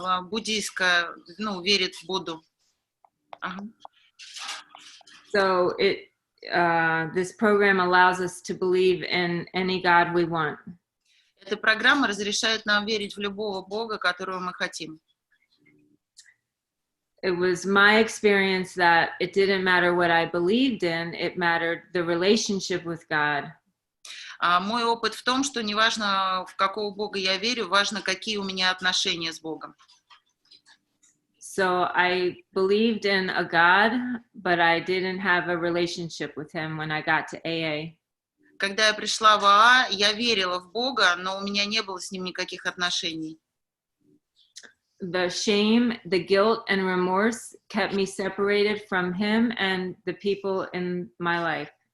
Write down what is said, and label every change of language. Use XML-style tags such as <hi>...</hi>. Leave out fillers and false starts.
<ru>Буддийская, ну, верит в Будду.</ru> <en>So this program allows us to believe in any God we want.</en> <ru>Эта программа разрешает нам верить в любого Бога, которого мы хотим.</ru> <en>It was my experience that it didn't matter what I believed in, it mattered the relationship with God.</en> <ru>Мой опыт в том, что неважно, в какого Бога я верю, важно, какие у меня отношения с Богом.</ru> <en>So I believed in a God, but I didn't have a relationship with him when I got to AA.</en> <ru>Когда я пришла в АА, я верила в Бога, но у меня не было с ним никаких отношений.</ru> <en>The shame, the guilt, and remorse kept me separated from him and the people in my life.</en>